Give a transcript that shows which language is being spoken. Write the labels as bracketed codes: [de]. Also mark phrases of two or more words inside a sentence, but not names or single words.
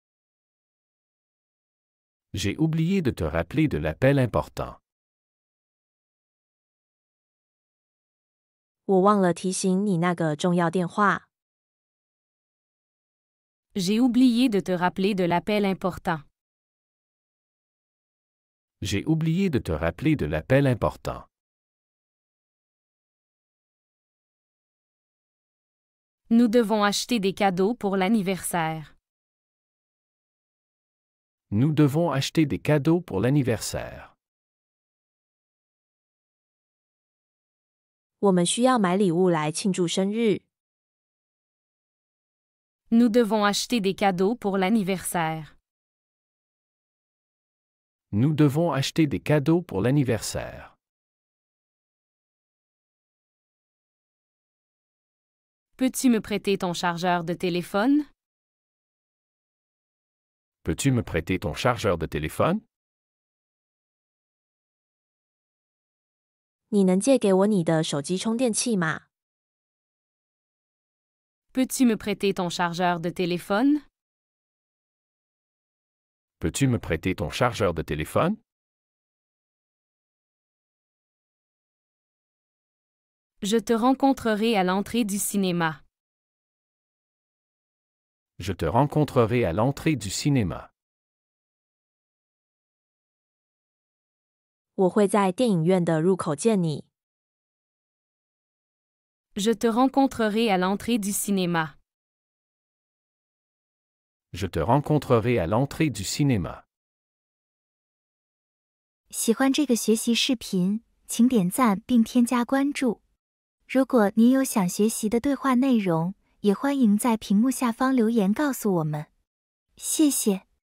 [fr] J'ai oublié de te rappeler de l'appel important. [zh] 我忘了提醒你那个重要电话。 [fr] J'ai oublié de te rappeler de l'appel important. J'ai oublié de te rappeler de l'appel important. Nous devons acheter des cadeaux pour l'anniversaire. Nous devons acheter des cadeaux pour l'anniversaire. [zh] 我们需要买礼物来庆祝生日。 [fr] Nous devons acheter des cadeaux pour l'anniversaire. Nous devons acheter des cadeaux pour l'anniversaire. Peux-tu me prêter ton chargeur de téléphone? Peux-tu me prêter ton chargeur de téléphone? [zh] 你能借给我你的手机充电器吗？ [fr] Peux-tu me prêter ton chargeur de téléphone? Peux-tu me prêter ton chargeur de téléphone? Je te rencontrerai à l'entrée du cinéma. Je te rencontrerai à l'entrée du cinéma. [zh] 我会在电影院的入口见你。 [fr] Je te rencontrerai à l'entrée du cinéma. Je te rencontrerai à l'entrée du cinéma. [zh] 喜欢这个学习视频，请点赞并添加关注。如果您有想学习的对话内容，也欢迎在屏幕下方留言告诉我们。谢谢。